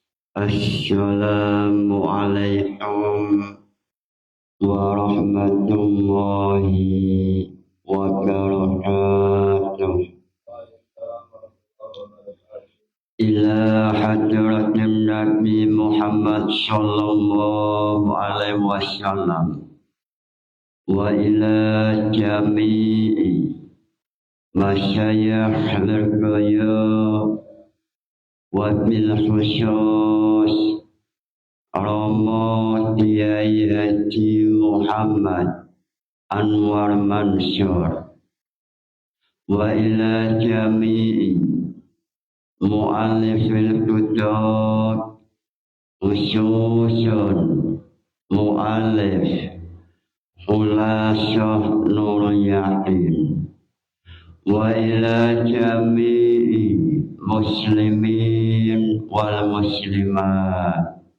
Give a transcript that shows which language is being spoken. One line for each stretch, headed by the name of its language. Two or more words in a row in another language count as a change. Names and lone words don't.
Arabic: السلام عليكم ورحمة الله وبركاته. إلى حضرة النبي محمد صلى الله عليه وسلم وإلى جميع مشايخ القيا وبالخصوص Romo Kiai Haji Muhammad Anwar Mansur وإلى جميع مؤلفي الكتب خصوصا مؤلف Khulasah Nurul Yakin وإلى جميع المسلمين والمسلمات.